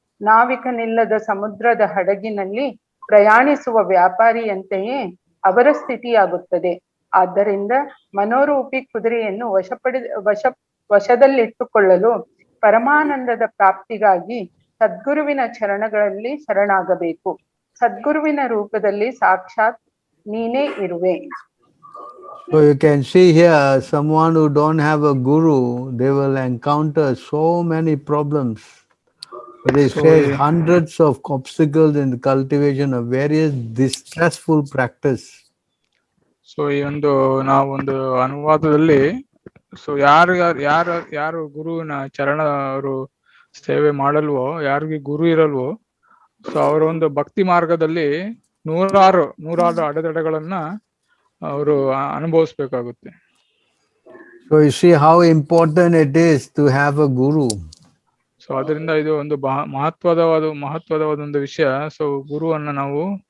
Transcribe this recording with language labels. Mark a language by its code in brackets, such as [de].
[kn] ನಾವಿಕನಿಲ್ಲದ ಸಮುದ್ರದ ಹಡಗಿನಲ್ಲಿ ಪ್ರಯಾಣಿಸುವ ವ್ಯಾಪಾರಿಯಂತೆಯೇ ಅವರ ಸ್ಥಿತಿಯಾಗುತ್ತದೆ. ಆದ್ದರಿಂದ ಮನೋರೂಪಿ ಕುದುರೆಯನ್ನು ವಶದಲ್ಲಿಟ್ಟುಕೊಳ್ಳಲು ಪರಮಾನಂದದ ಪ್ರಾಪ್ತಿಗಾಗಿ ಸದ್ಗುರುವಿನ ಚರಣಗಳಲ್ಲಿ ಶರಣಾಗಬೇಕು. ಸದ್ಗುರುವಿನ ರೂಪದಲ್ಲಿ ಸಾಕ್ಷಾತ್ ನೀನೇ ಇರುವೆ. [en] So you can see here, someone who don't have a guru, they will encounter so many problems. They face hundreds of obstacles in the cultivation of various distressful practice. [kn] So ಈ ನಾವೊಂದು ಅನುವಾದದಲ್ಲಿ ಸೊ ಯಾರು ಗುರುವಿನ ಚರಣ ಅವರು ಸೇವೆ ಮಾಡಲ್ವೋ, ಯಾರಿಗೆ ಗುರು ಇರಲ್ವೋ, so ಅವರ ಒಂದು ಭಕ್ತಿ ಮಾರ್ಗದಲ್ಲಿ ನೂರಾರು ಅಡೆತಡೆಗಳನ್ನ ಅವರು ಅನುಭವಿಸ್ಬೇಕಾಗುತ್ತೆ. [en] So you see how important it is to have a guru. [kn] So ಅದರಿಂದ ಇದು ಒಂದು ಮಹತ್ವದ ಒಂದು ವಿಷಯ. ಸೊ ಗುರುವನ್ನ ನಾವು